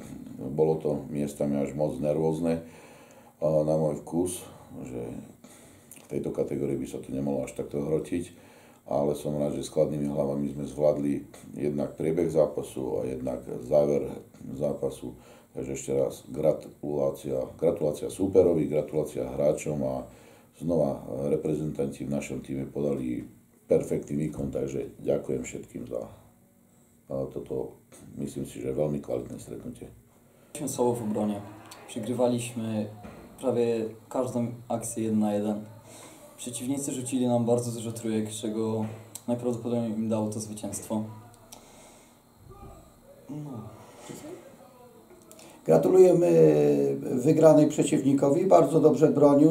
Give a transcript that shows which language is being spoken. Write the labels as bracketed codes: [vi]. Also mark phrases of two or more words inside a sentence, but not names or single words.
[sk] Bolo to miestami až moc nervózne na môj vkus, že v tejto kategórii by sa to nemalo až takto hrotiť, ale som rád, že s chladnými hlavami sme zvládli jednak priebeh zápasu a jednak záver zápasu. Takže ešte raz gratulácia súperovi, gratulácia hráčom a znova reprezentanti v našom týme podali perfektný výkon, takže ďakujem všetkým za toto, myslím si, że veľmi kvalitné stretnutie. [pl] Słabo w obronie. Przegrywaliśmy prawie każdą akcję 1-1. Przeciwnicy rzucili nam bardzo dużo trójek, z czego najprawdopodobniej im dało to zwycięstwo. Gratulujemy wygranej przeciwnikowi, bardzo dobrze bronił.